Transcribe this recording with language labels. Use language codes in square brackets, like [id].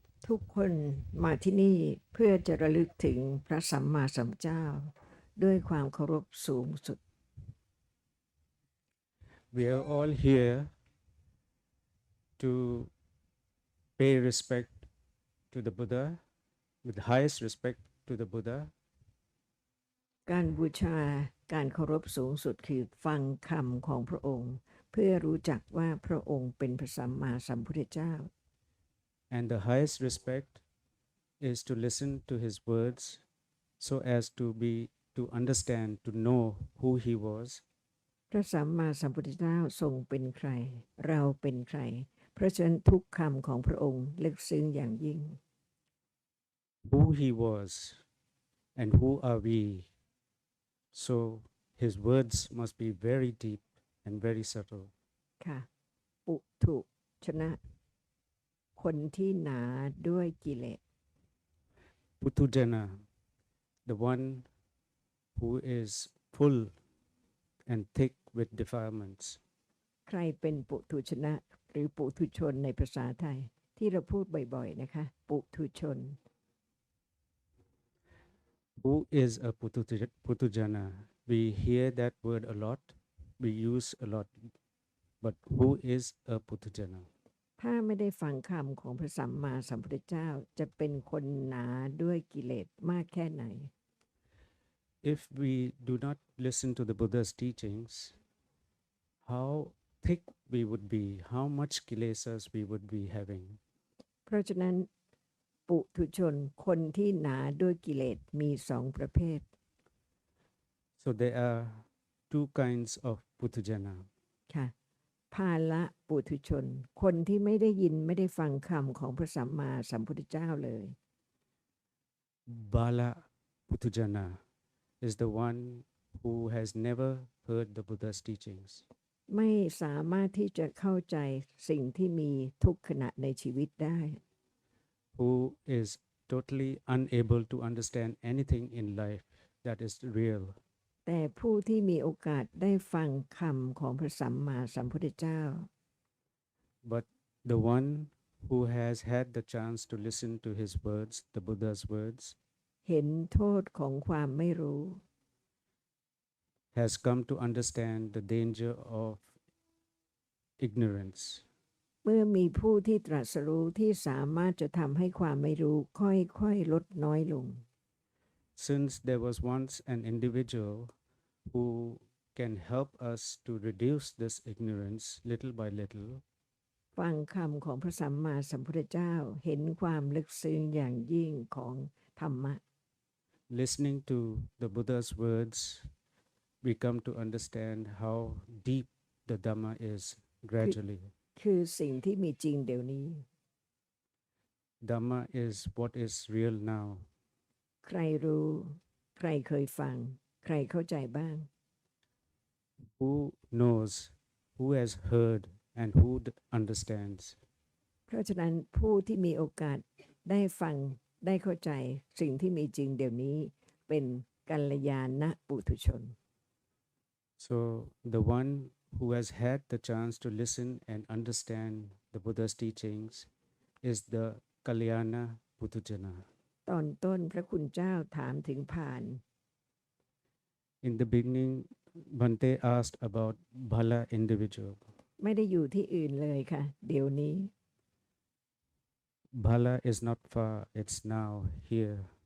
[th] ทุกคนมาที่นี่เพื่อจะระลึกถึงพระสัมมาสัมพุทธเจ้า ด้วยความเคารพสูงสุด [en] We are all here to pay respect to the Buddha, with highest respect to the Buddha, [th] การบูชาการเคารพสูงสุดคือฟังคำของพระองค์ เพื่อรู้จักว่าพระองค์เป็นพระสัมมาสัมพุทธเจ้า [en] and the highest respect is to listen to his words so as to understand, to know who he was, [th] พระสัมมาสัมพุทธเจ้าทรงเป็นใคร เราเป็นใคร เพราะฉะนั้นทุกคำของพระองค์ลึกซึ้งอย่างยิ่ง [en] who he was and who are we. So his words must be very deep and very subtle. [th] ค่ะ ปุถุชนะ คนที่หนาด้วยกิเลส [en] Putujana, the one who is full and thick with defilements. [th] ใครเป็นปุถุชนะ หรือปุถุชนในภาษาไทย ที่เราพูดบ่อยๆนะคะ ปุถุชน [en] Who is a Putujana? We hear that word a lot, we use a lot, but who is a Putujana? [th] ถ้าไม่ได้ฟังคำของพระสัมมาสัมพุทธเจ้าจะเป็นคนหนาด้วยกิเลสมากแค่ไหน [en] If we do not listen to the Buddha's teachings, how thick we would be, how much kilesas we would be having. [th] เพราะฉะนั้นปุถุชนคนที่หนาด้วยกิเลสมีสองประเภท [en] So there are two kinds of Putujana. [th] ค่ะภาละปุถุชน คนที่ไม่ได้ยินไม่ได้ฟังคำของพระสัมมาสัมพุทธเจ้าเลย [en] Bala Putujana is the one who has never heard the Buddha's teachings, [th] ไม่สามารถที่จะเข้าใจสิ่งที่มีทุกขณะในชีวิตได้ [en] who is totally unable to understand anything in life that is real. [th] แต่ผู้ที่มีโอกาสได้ฟังคำของพระสัมมาสัมพุทธเจ้า [en] But the one who has had the chance to listen to his words, the Buddha's words, [th] เห็นโทษของความไม่รู้ [en] has come to understand the danger of ignorance. [th] เมื่อมีผู้ที่ตรัสรู้ที่สามารถจะทำให้ความไม่รู้ค่อยๆลดน้อยลง [en] Since there was once an individual who can help us to reduce this ignorance little by little, [th] ฟังคำของพระสัมมาสัมพุทธเจ้าเห็นความลึกซึ้งอย่างยิ่งของธรรมะ [en] listening to the Buddha's words, we come to understand how deep the Dhamma is gradually. [th] คือสิ่งที่มีจริงเดี๋ยวนี้ [en] Dhamma is what is real now. [th] ใครรู้ใครเคยฟังใครเข้าใจบ้าง [en] Who knows, who has heard, and who understands? [th] เพราะฉะนั้นผู้ที่มีโอกาสได้ฟังได้เข้าใจสิ่งที่มีจริงเดี๋ยวนี้เป็นกัลยาณปุถุชน [en] So the one who has had the chance to listen and understand the Buddha's teachings is the Kalyana Putujana. [th] ตอนต้นพระคุณเจ้าถามถึงพาน [en] In the beginning, Bhante asked about Bhala individual. [th] ไม่ได้อยู่ที่อื่นเลยค่ะเดี๋ยวนี้ [en] Bhala is not far, it's now here.